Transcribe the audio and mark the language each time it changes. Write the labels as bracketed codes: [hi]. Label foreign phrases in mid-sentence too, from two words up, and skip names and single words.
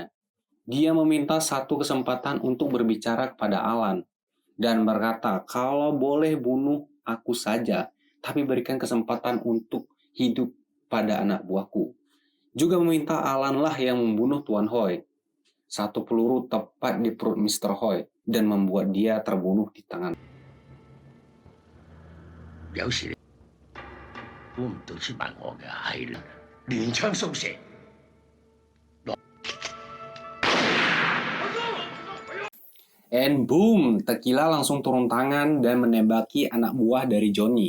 [id] Dia meminta satu kesempatan untuk berbicara kepada Alan dan berkata, kalau boleh bunuh aku saja, tapi berikan kesempatan untuk hidup pada anak buahku. Juga meminta Alan lah yang membunuh Tuan Hoi. Satu peluru tepat di perut Mr. Hoi dan membuat dia terbunuh di tangan. [yue] 有時估唔到出賣我嘅係連槍掃射。 [en] And boom, [id] Tequila langsung turun tangan dan menembaki anak buah dari Johnny.